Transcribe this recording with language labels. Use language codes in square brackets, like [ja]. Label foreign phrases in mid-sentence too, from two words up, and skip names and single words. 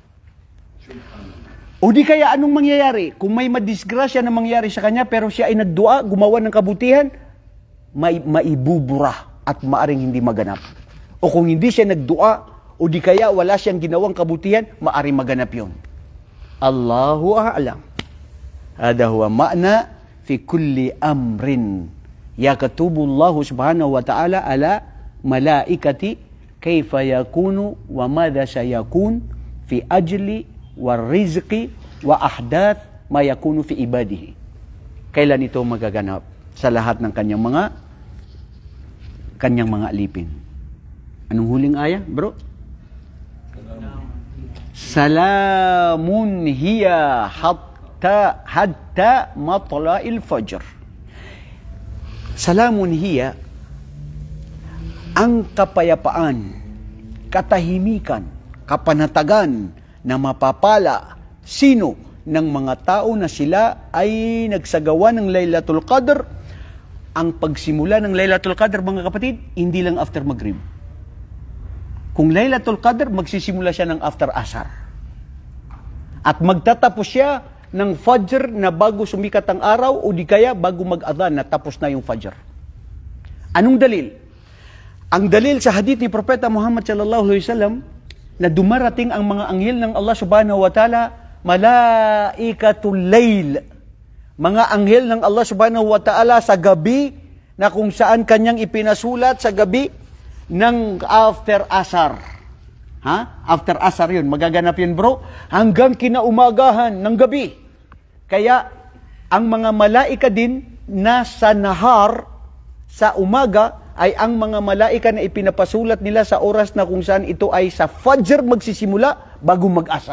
[tl] O di kaya anong mangyayari? Kung may madisgrasya na mangyari sa kanya, pero siya ay nagdua, gumawa ng kabutihan, maibubura at maaring hindi maganap. O kung hindi siya nagdua, o di kaya wala siyang ginawang kabutihan, maaring maganap yun. [ar] الله أعلم. هذا هو معنى في كل أمر يكتب الله سبحانه وتعالى على ملائكة كيف يكون وماذا سيكون في أجل ورزق وأحداث ما يكون في عباده. [tl] Kailan ito magaganap sa lahat ng kanyang mga alipin. Anong huling aya, bro? [ar] سلام هي حتى مطلع الفجر. سلام هي, [tl] ang kapayapaan, katahimikan, kapanatagan na mapapala sino ng mga tao na sila ay nagsagawa ng Laylatul Qadr. Ang pagsimula ng Laylatul Qadr, mga kapatid, hindi lang after Maghrib. Kung Laylatul Qadr, magsisimula siya ng after Asar. At magtatapos siya ng Fajr na bago sumikat ang araw o di kaya bago mag-adhan na tapos na yung Fajr. Anong dalil? Ang dalil sa hadith ni Propeta Muhammad [ar] صلى الله عليه وسلم [tl] na dumarating ang mga anghel ng [ar] الله سبحانه وتعالى, ملائكة الليل, [tl] mga anghel ng [ar] الله سبحانه وتعالى [tl] sa gabi na kung saan kanyang ipinasulat sa gabi ng after asar. After asar yun. Magaganap yun, bro. Hanggang kinaumagahan ng gabi. Kaya, ang mga malaika din na sa nahar, sa umaga, ay ang mga malaika na ipinapasulat nila sa oras na kung saan ito ay sa Fajr magsisimula bago mag-asar.